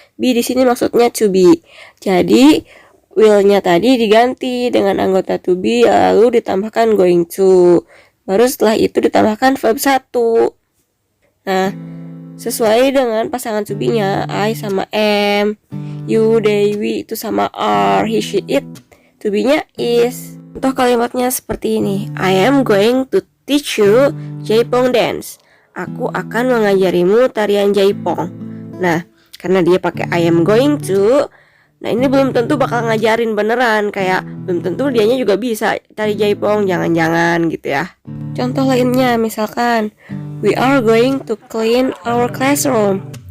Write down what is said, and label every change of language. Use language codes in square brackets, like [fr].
[id] Be di sini maksudnya to be. Jadi will-nya tadi diganti dengan anggota to be lalu ditambahkan going to. Baru setelah itu ditambahkan verb 1. Nah, sesuai dengan pasangan to be-nya, I sama am, you, they, we itu sama are, he, she, it. To be-nya is. Contoh kalimatnya seperti ini. [en] I am going to teach you Jaipong dance. [id] Aku akan mengajarimu tarian Jaipong. Nah, karena dia pakai [en] I am going to, [id] nah ini belum tentu bakal ngajarin beneran. Kayak belum tentu dianya juga bisa tari Jaipong, jangan-jangan gitu ya. Contoh lainnya misalkan [en] we are going to clean our classroom.